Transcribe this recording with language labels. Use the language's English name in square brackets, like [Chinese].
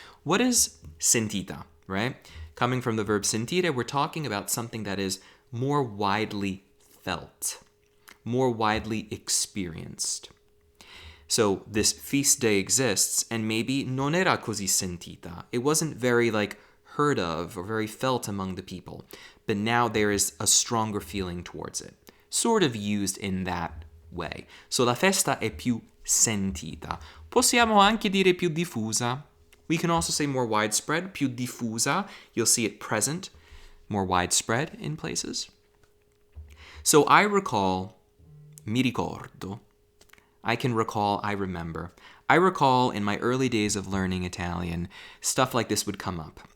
[English] What is sentita, right? Coming from the verb sentire, we're talking about something that is more widely felt, more widely experienced. So this feast day exists, and maybe [Italian] non era così sentita. [English] It wasn't very heard of or very felt among the people, but now there is a stronger feeling towards it, sort of used in that way. [Italian] So la festa è più sentita. Possiamo anche dire più diffusa. [English] We can also say more widespread, [Italian] più diffusa. [English] You'll see it present, more widespread in places. So I recall, [Italian] mi ricordo, [English] I remember. I recall in my early days of learning Italian, stuff like this would come up.